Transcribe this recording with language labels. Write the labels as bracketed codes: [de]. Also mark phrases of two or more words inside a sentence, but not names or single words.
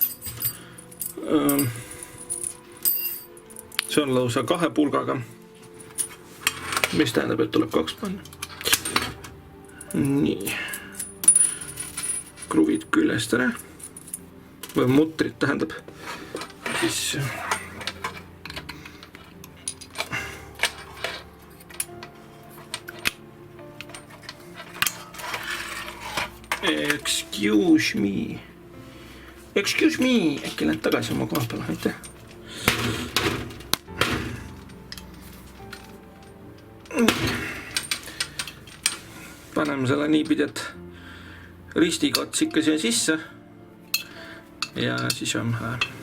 [et] See on lausa 2 pulgaga. Mis tähendab, et tuleb 2 panna. Nii. Kruvid küljest ära. Või mutrid tähendab. Siis [en] Excuse me. Excuse me. [et] Äkki lähed tagasi oma koha peale, aitäh. Paneme selle niipidi, et ristikots ikka siia sisse. Ja siis on hää.